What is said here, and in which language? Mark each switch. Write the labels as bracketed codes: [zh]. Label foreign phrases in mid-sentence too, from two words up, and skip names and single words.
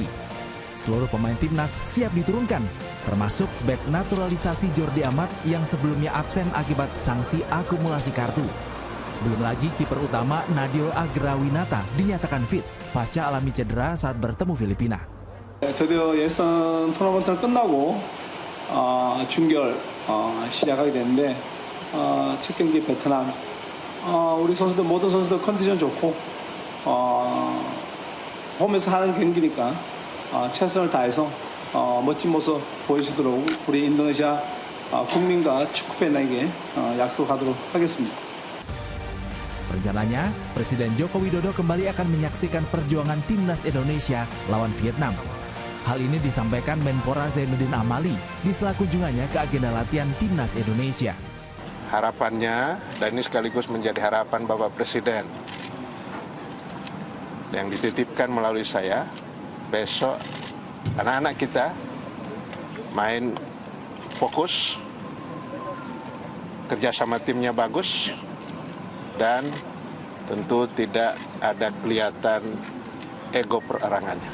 [id] Seluruh pemain Timnas siap diturunkan, termasuk bek naturalisasi Jordi Amat yang sebelumnya absen akibat sanksi akumulasi kartu. Belum lagi kiper utama Nadeo Agrawinata dinyatakan fit pasca alami cedera saat bertemu Filipina. [ko] 드디어 예선 토너먼트는 끝나고 준결 시작하게 됐는데 첫 경기 베트남 우리 선수들 모든 선수들 컨디션 좋고 홈에서 하는 경기니까 최선을 다해서 멋진 모습 보여주도록 우리 인도네시아 국민과 축구 팬에게 약속하도록 하겠습니다. [id] Rencananya, Presiden Joko Widodo kembali akan menyaksikan perjuangan Timnas Indonesia lawan Vietnam. Hal ini disampaikan Menpora Zainuddin Amali di sela kunjungannya ke agenda latihan Timnas Indonesia. Harapannya, dan ini sekaligus menjadi harapan Bapak Presiden, yang dititipkan melalui saya, besok anak-anak kita main fokus, kerjasama timnya bagus, dan tentu tidak ada kelihatan ego perorangannya.